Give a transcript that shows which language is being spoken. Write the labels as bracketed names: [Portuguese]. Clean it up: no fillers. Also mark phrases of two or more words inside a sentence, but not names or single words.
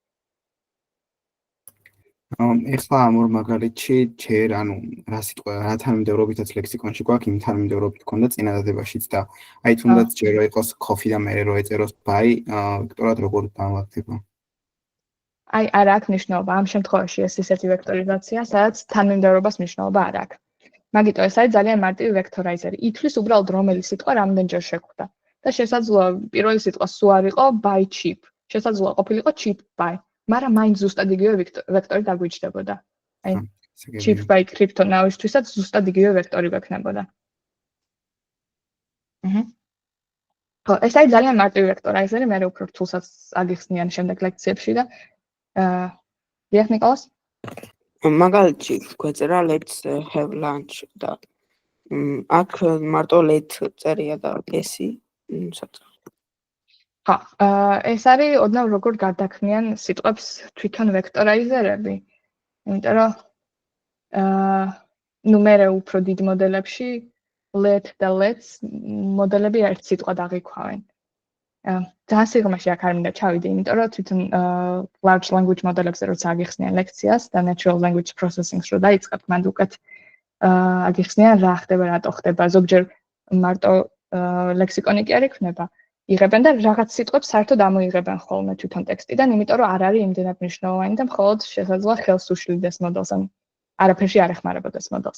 [Georgian] ეხლა ამ ორ მაგალითში ჯერ ანუ რა სიტყვა რა თანმიმდევრობითაც ლექსიკონში გვაქვს იმ თანმიმდევრობით ქონდა წინადადებაშიც და აი თუნდაც ჯერ რომ იყოს coffee და მე რო ეწეროს buy ვექტორად როგორ დავაქცევ? აი არ აქვს მნიშვნელობა ამ შემთხვევაში ეს ისეთი ვექტორიზაცია, სადაც თანმიმდევრობას მნიშვნელობა არ აქვს. მაგიტო ეს არის ძალიან მარტივი ვექტორაიზერი. ითვლის უბრალოდ რომელი სიტყვა რამდენჯერ შეგვხვდა. და შესაძლოა პირველი სიტყვა სულ არ იყო [English] buy cheap. [Georgian] შესაძლოა ყოფილიყო [English] cheap buy. [Georgian] მაგრამ მაინც ზუსტად იგივე ვექტორი დაგვიჯდებოდა. აი [English] cheap buy crypto now- [Georgian] ისთვისაც ზუსტად იგივე ვექტორი გვექნებოდა. ხო, ეს არის ძალიან მარტივი ვექტორაიზერი, მე უფრო რთულსაც აგიხსნიან შემდეგ ლექციებში და დიახ ნიკოლას? მაგალითში გვეწერა [English] let's have lunch [Georgian] და აქ მარტო let წერია და ესი საწყო. ხო, ეს არის ოდნავ როგორ გარდაქმნიან სიტყვებს თვითონ ვექტორაიზერები. იმიტომ რომ ნუმერე უფრო დიდ მოდელებში let და let's მოდელები ერთ სიტყვად აღიქვავენ. ძალიან სიღრმეში აქ არ მინდა ჩავიდე, იმიტომ რომ თვითონ [English] large language [Georgian] მოდელებზე როცა აგიხსნიან ლექციას და [English] natural language processing- [Georgian] ს რო დაიწყებთ, მანდ უკეთ აგიხსნიან რა ხდება, რატო ხდება, ზოგჯერ მარტო ლექსიკონი კი არ იქნება. იღებენ და რაღაც სიტყვებს საერთოდ ამოიღებენ ხოლმე თვითონ ტექსტიდან, იმიტომ რომ არ არის იმდენად მნიშვნელოვანი და მხოლოდ შესაძლოა ხელს უშლიდეს მოდელს, ან არაფერში არ ეხმარებოდეს მოდელს.